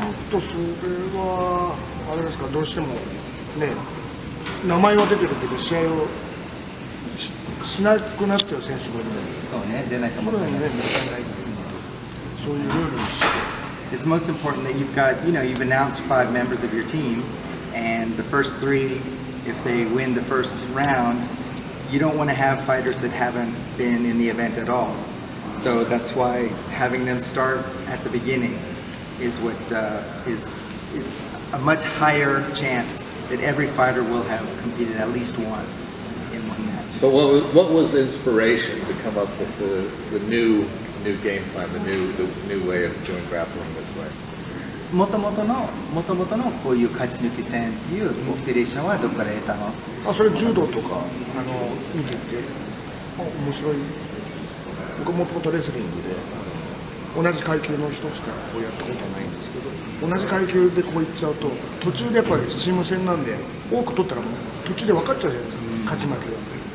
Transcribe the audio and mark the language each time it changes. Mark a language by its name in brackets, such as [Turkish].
[Japanese] それはあれですか、どうしてもね、名前は出てるけど試合をしなくなっちゃう選手がいるので、そうね、出ないと思ったね。そういうルールにして。 [English] It's most important that you've announced 5 members of your team, and the first 3, if they win the first round, you don't want to have fighters that haven't been in the event at all. So that's why having them start at the beginning is what is a much higher chance that every fighter will have competed at least once in one match. But what was the inspiration to come up with the new game plan, the new way of doing grappling this way? [Japanese] もともとのこういう勝ち抜き戦っていうインスピレーションはどこから得たの？それ柔道とか見てて面白い。僕はもともとレスリングで同じ階級の人しかこうやったことはないんですけど、同じ階級でこういっちゃうと途中でやっぱりチーム戦なんで多く取ったらもう途中で分かっちゃうじゃないですか、勝ち負けが。